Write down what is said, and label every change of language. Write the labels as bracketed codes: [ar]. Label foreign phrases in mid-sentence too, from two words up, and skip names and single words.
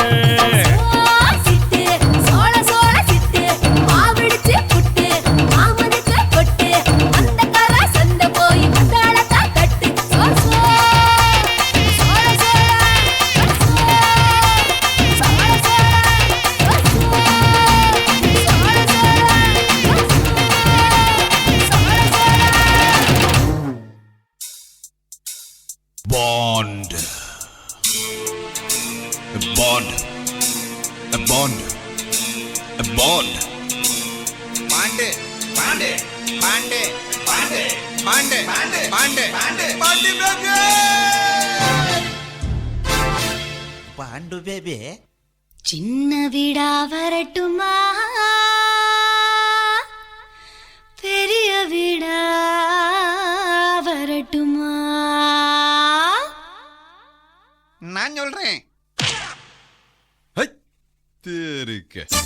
[ta] சிட்டு சோள சோள சிட்டு மாவிடிச்சு புட்டு மாமனுக்கு கொட்டு அந்த கர சந்த போய் மத்தாளத்தா கட்டு சோள சோள சோள சோள [en] Bond. A bond. A bond. A bond. Bande. Bande. Bande. Bande. Bande. Bande. Bande. Bande. Bande baby. Bandu baby. [ta] சின்ன வீடா வரட்டுமா பெரிய வீடா வரட்டுமா நான் சொல்றேன் தெருக்க